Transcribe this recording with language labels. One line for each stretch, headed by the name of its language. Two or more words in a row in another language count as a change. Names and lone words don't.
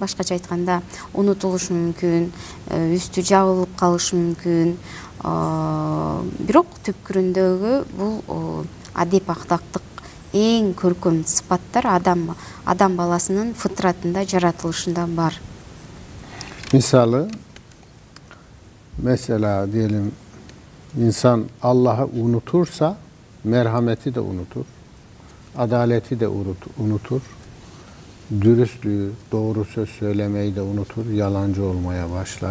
Kyrgyz: Башкача айтканда унутулушу мүмкүн, үстү жабылып калышы мүмкүн. Бирок түпкүрүндөгү бул адеп актактык эң көркөм сыпаттар адам баласынын фытратында, жаратылышында бар.
Turkish: Misali, mesela diyelim insan Allah'ı unutursa merhameti de unutur, adaleti de unutur, dürüstlüğü, doğru söz söylemeyi de unutur, yalancı olmaya başlar.